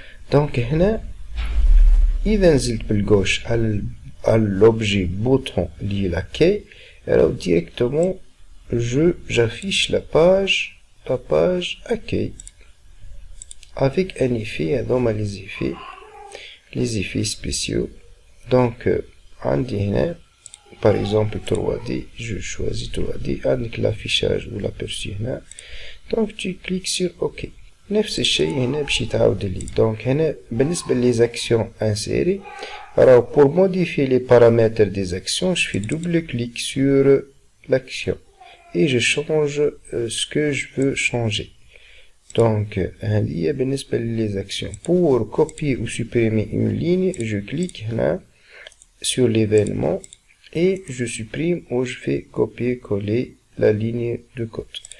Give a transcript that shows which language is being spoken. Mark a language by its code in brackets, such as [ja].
[fr] Donc [ar] هنا إذا نزلت [fr] بالgauche à l'objet bouton lié l'accueil, alors directement j'affiche la page accueil avec un effet, dans les effets spéciaux. Donc [ar] عندي هنا [fr] par exemple 3D, je choisis 3D avec l'affichage ou l'aperçu هنا. Donc tu cliques sur OK. [ar] نفس الشيء هنا باش يتعاود لي. [fr] Donc [ar] هنا بالنسبة [fr] les actions insérées, alors pour modifier les paramètres des actions, je fais double clic sur l'action et je change ce que je veux changer. Donc [ar] هذه بالنسبة [fr] les actions. Pour copier ou supprimer une ligne, je clique هنا sur l'événement et je supprime ou je fais copier-coller la ligne de code.